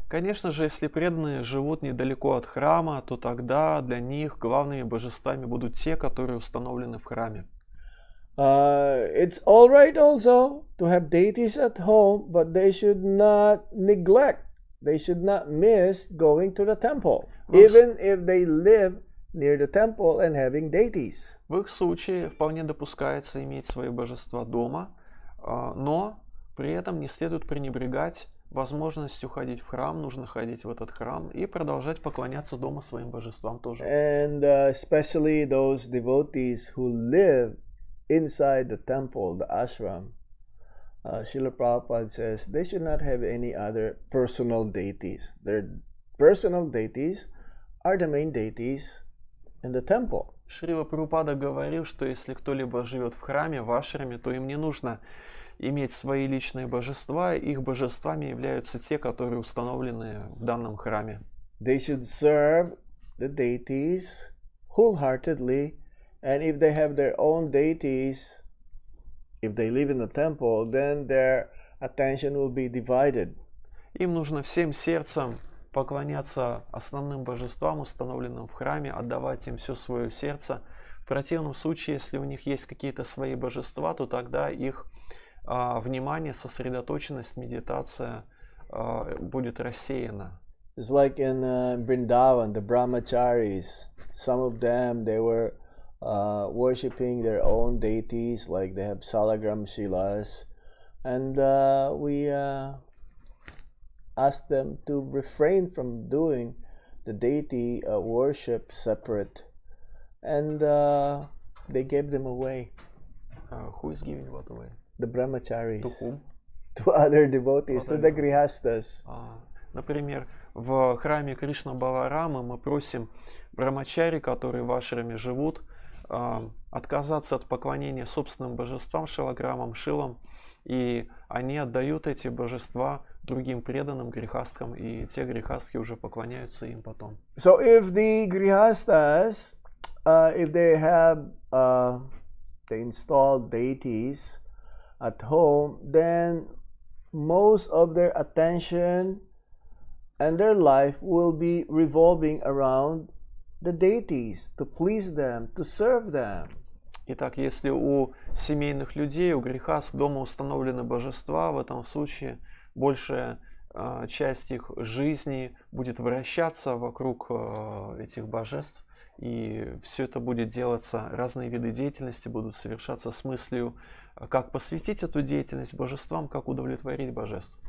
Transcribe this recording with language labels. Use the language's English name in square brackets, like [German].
[Russian] Конечно же, если преданные живут недалеко от храма, то тогда для них главными божествами будут те, которые установлены в храме. [English] It's all right also to have deities at home, but they should not neglect, they should not miss going to the temple, even if they live near the temple and having deities. [Russian] В их случае вполне допускается иметь свои божества дома, но при этом не следует пренебрегать возможностью ходить в храм, нужно ходить в этот храм и продолжать поклоняться дома своим божествам тоже. [English] And especially those devotees who live inside the temple, the ashram, Srila Prabhupada says they should not have any other personal deities. Their personal deities are the main deities in the temple. [Russian] Шрила Прабхупада говорил, что если кто-либо живет в храме, в ашраме, то им не нужно иметь свои личные божества, их божествами являются те, которые установлены в данном храме. [English] They should serve the deities wholeheartedly, and if they have their own deities, if they live in the temple, then their attention will be divided. [Russian] Им нужно всем сердцем поклоняться основным божествам, установленным в храме, отдавать им все свое сердце, В противном случае, если у них есть какие-то свои божества, то тогда их внимание, сосредоточенность, медитация будет рассеяна. [English] It's like in Vrindavan, the brahmacharis. Some of them, they were worshipping their own deities, like they have salagram shilas, and we asked them to refrain from doing the deity worship separate, and they gave them away. Who is giving what away? The brahmacharis. To whom? To other devotees, to the grihastas. [Russian] Например, в храме Кришна Баларамы мы просим брамачари, которые в ашраме живут, отказаться от поклонения собственным божествам, шилаграмам, шилам, и они отдают эти божества другим преданным грехасткам, и те грехастки уже поклоняются им потом. [English] So if the grihastas, if they have the installed deities at home, then most of their attention and their life will be revolving around the deities, to please them, to serve them. [Russian] Итак, если у семейных людей, у грехаст дома установлены божества, в этом случае большая часть их жизни будет вращаться вокруг этих божеств, и все это будет делаться, разные виды деятельности будут совершаться с мыслью, как посвятить эту деятельность божествам, как удовлетворить божеств.